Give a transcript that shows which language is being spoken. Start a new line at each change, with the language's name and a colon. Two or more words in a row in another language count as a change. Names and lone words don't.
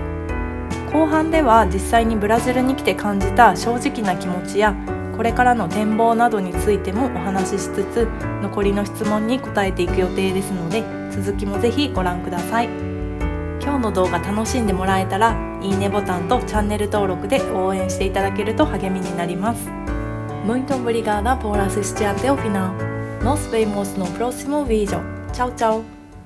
Japanese: 後半では実際にブラジルに来て感じた正直な気持ちや、これからの展望などについてもお話ししつつ、残りの質問に答えていく予定ですので、続きもぜひご覧ください。今日の動画楽しんでもらえたら、いいねボタンとチャンネル登録で応援していただけると励みになります。
Portuguese: Muito obrigada por assistir até o final. Nos vemos no próximo vídeo. Tchau, tchau!